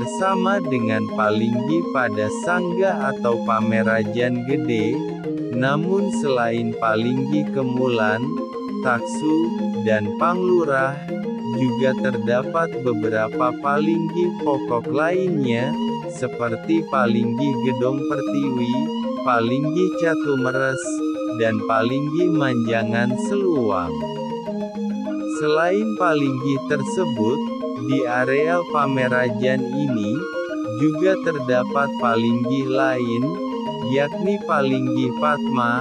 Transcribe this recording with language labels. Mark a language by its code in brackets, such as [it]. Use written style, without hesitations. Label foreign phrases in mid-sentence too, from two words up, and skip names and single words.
[id] sama dengan palinggi pada sanggah atau pamerajan gede, namun selain palinggi kemulan, taksu, dan panglurah, juga terdapat beberapa palinggi pokok lainnya, seperti palinggi gedong pertiwi, palinggi catumeres, dan palinggi manjangan seluang. Selain palinggi tersebut, di areal pamerajan ini, juga terdapat palinggi lain, yakni palinggi padma.